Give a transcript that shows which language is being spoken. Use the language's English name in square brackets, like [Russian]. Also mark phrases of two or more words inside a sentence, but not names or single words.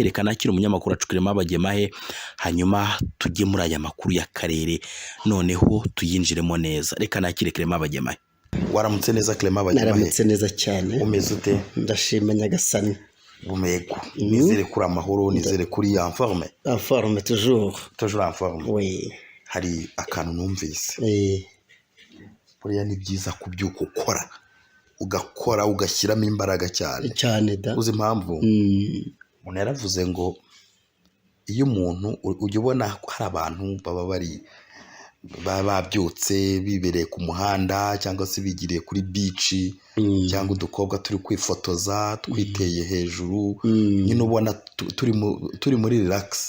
[Kinyarwanda] Reka nakira umunyamakuru wacu Clement Bagemahe, hanyuma tujye muri aya makuru y'akarere noneho tuyinjiremo neza. Reka nakire Clement Bagemahe. Waramutse neza Clement Bagemahe? Naramutse neza cyane. Umeze ute? Ndashima nyagasani. Umego. Nizere kuri amahoro, nizere kuri [French] en forme. En forme toujours. Toujours en forme. Oui. [Kinyarwanda] Hari akantu numvise. Buriya ni byiza kubyuka ugakora ugashyiramo imbaraga cyane da. Uzi impamvu? Umuntu yaravuze ngo iyo umuntu ujya ubona hari abantu baba babyutse bibereye ku muhanda cyangwa se bigiriye kuri beach, cyangwa udukobwa turi kwifotoza twiteye hejuru, nyine ubona turi muri relax.